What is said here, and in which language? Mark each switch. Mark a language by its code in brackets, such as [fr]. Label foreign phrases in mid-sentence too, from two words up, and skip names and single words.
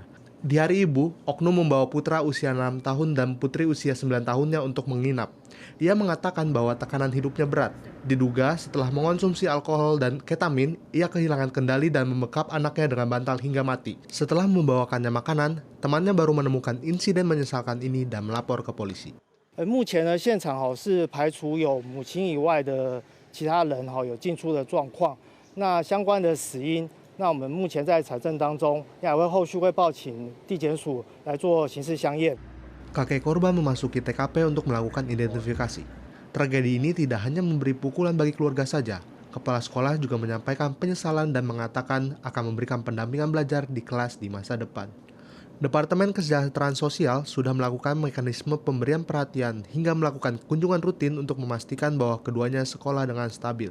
[id] Di hari Ibu, oknum membawa putra usia 6 tahun dan putri usia 9 tahunnya untuk menginap. Ia mengatakan bahwa tekanan hidupnya berat. Diduga setelah mengonsumsi alkohol dan ketamin, ia kehilangan kendali dan membekap anaknya dengan bantal hingga mati. Setelah membawakannya makanan, temannya baru menemukan insiden menyesalkan ini dan melapor ke polisi. [zh] 目前呢，现场是排除有母亲以外的其他人有进出的状况。那相关的死因，那我们目前在采证当中，也会后续会报请地检署来做刑事相验。 [id] Kakek korban memasuki TKP untuk melakukan identifikasi. Tragedi ini tidak hanya memberi pukulan bagi keluarga saja. Kepala sekolah juga menyampaikan penyesalan dan mengatakan akan memberikan pendampingan belajar di kelas di masa depan. Departemen Kesejahteraan Sosial sudah melakukan mekanisme pemberian perhatian hingga melakukan kunjungan rutin untuk memastikan bahwa keduanya sekolah dengan stabil.